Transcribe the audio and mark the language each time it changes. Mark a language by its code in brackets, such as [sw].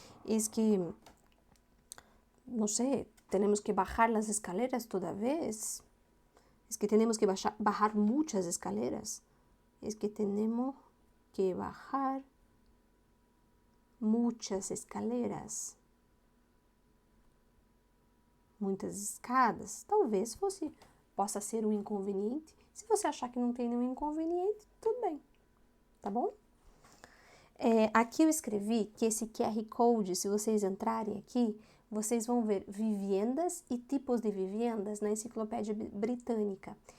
[pt] Es que, não sei, temos que [es] bajar las escaleras [pt] toda vez. [es] Es que tenemos que bajar muchas escaleras. Es que tenemos que bajar muchas escaleras. [pt] Muitas escadas. Talvez possa ser um inconveniente. Se você achar que não tem nenhum inconveniente, tudo bem. Tá bom? Aqui eu escrevi que esse QR Code, se vocês entrarem aqui, vocês vão ver vivendas e tipos de vivendas na Enciclopédia Britânica.